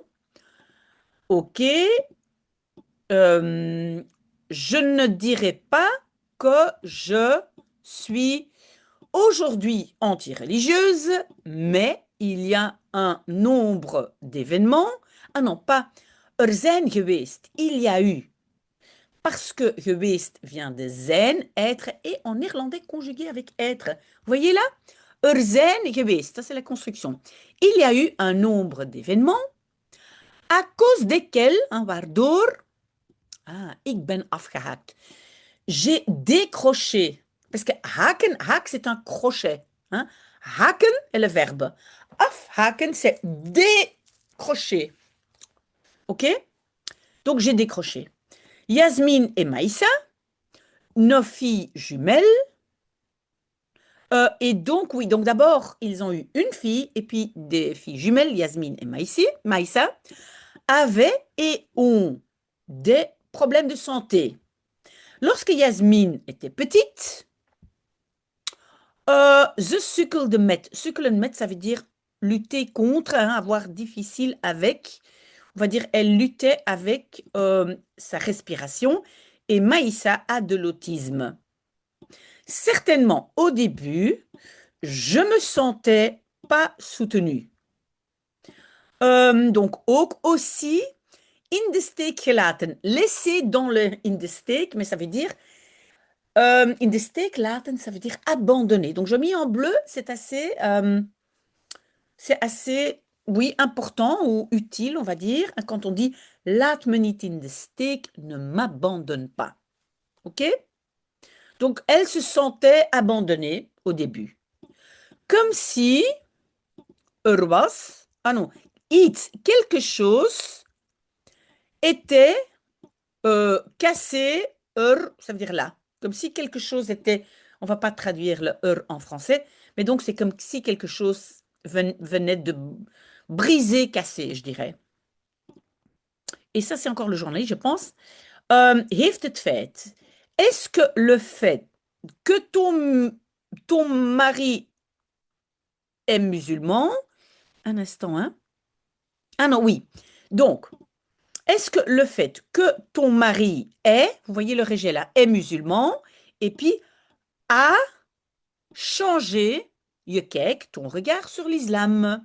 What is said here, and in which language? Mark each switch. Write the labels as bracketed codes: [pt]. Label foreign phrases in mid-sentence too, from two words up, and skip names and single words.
[fr] Ok. Je ne dirais pas que je suis aujourd'hui anti-religieuse, mais il y a un nombre d'événements. Ah non, pas [nl] er zijn geweest, [fr] il y a eu. Parce que geweest vient de zijn, être, et en néerlandais conjugué avec être. Vous voyez là? [nl] Er zijn geweest, [fr] ça c'est la construction. Il y a eu un nombre d'événements à cause desquels, hein, [nl] waardoor, ik ben afgehaakt. [fr] J'ai décroché. Parce que haken, haak c'est un crochet. Hein? Haken est le verbe. Afhaken c'est décrocher. Ok? Donc j'ai décroché. Yasmine et Maïssa, nos filles jumelles. Et donc, oui, donc d'abord, ils ont eu une fille et puis des filles jumelles, Yasmine et Maïssa, avaient et ont des problèmes de santé. Lorsque Yasmine était petite, [nl] ze sukkelde met. Sukkelen met, [fr] ça veut dire lutter contre, hein, avoir difficile avec. On va dire, elle luttait avec sa respiration. Et Maïssa a de l'autisme. Certainement, au début, je me sentais pas soutenue. [nl] Donc ook aussi in de steek gelaten. [fr] Laisser dans le [nl] in de steek, [fr] mais ça veut dire [nl] in de steek laten, [fr] ça veut dire abandonner. Donc je mets en bleu, c'est assez, oui, important ou utile, on va dire, quand on dit [nl] laat me niet in de steek, [fr] ne m'abandonne pas. Ok? Donc elle se sentait abandonnée au début. Comme si was, ah non, iets, quelque chose était cassé, ça veut dire là. Comme si quelque chose était, on va pas traduire le en français, Mais donc, c'est comme si quelque chose venait de briser, casser, je dirais. Et ça, c'est encore le journaliste, je pense. [nl] Heeft het feit. [fr] Est-ce que le fait que ton mari est musulman, un instant, hein? Ah non, oui. Donc, est-ce que le fait que ton mari est, vous voyez le rejet là, est musulman, et puis a changé, [nl] je kijk, [fr] ton regard sur l'islam.